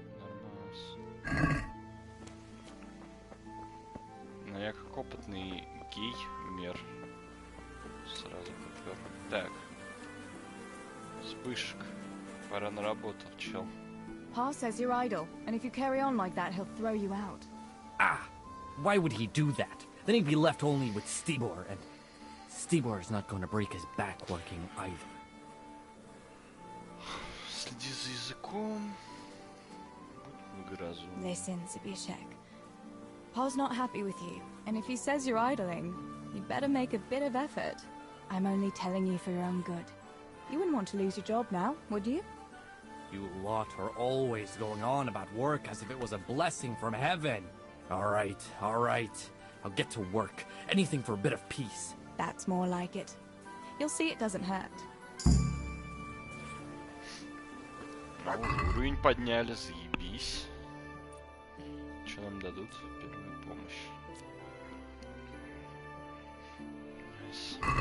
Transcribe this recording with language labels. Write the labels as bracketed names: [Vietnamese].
[Russian] Нормас. Но я как опытный гей-мер сразу попер. Так. Вспышек. Пора на работу, чел. [English] Pa says you're idle, and if you carry on like that, he'll throw you out. Why would he do that? Then he'd be left only with Stibor, and Stibor's not going to break his back working either. [Russian] Следи за языком. Будь благоразумным. [English] Listen, Zibishek. Pa's not happy with you, and if he says you're idling, you'd better make a bit of effort. I'm only telling you for your own good. You wouldn't want to lose your job now, would you? You lot are always going on about work as if it was a blessing from heaven. All right. I'll get to work. Anything for a bit of peace. That's more like it. You'll see it doesn't hurt. [Russian] Уровень подняли, заебись. Что нам дадут? Первую помощь. [English] Nice.